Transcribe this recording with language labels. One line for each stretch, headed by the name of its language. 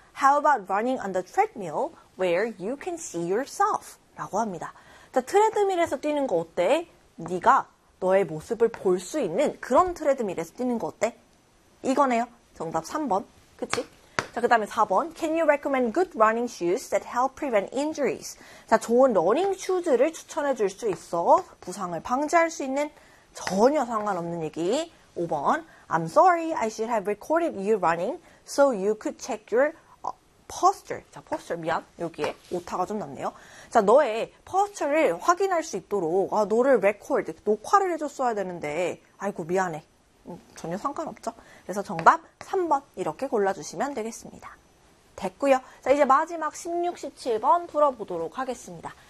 English: How about running on the treadmill where you can see yourself?
Korean: 라고 합니다. 자, 트레드밀에서 뛰는 거 어때? 네가 너의 모습을 볼 수 있는 그런 트레드밀에서 뛰는 거 어때? 이거네요. 정답 3번. 그치? 자, 그 다음에 4번.
English: Can you recommend good running shoes that help prevent injuries?
Korean: 자, 좋은 러닝 슈즈를 추천해 줄 수 있어. 부상을 방지할 수 있는 전혀 상관없는 얘기. 5번.
English: I'm sorry, I should have recorded you running so you could check your posture.
Korean: 자, posture, 미안. 여기에 오타가 좀 났네요. 자, 너의 posture를 확인할 수 있도록 아, 너를 record, 녹화를 해줬어야 되는데 아이고, 미안해. 전혀 상관없죠. 그래서 정답 3번 이렇게 골라주시면 되겠습니다. 됐고요. 자, 이제 마지막 16, 17번 풀어보도록 하겠습니다.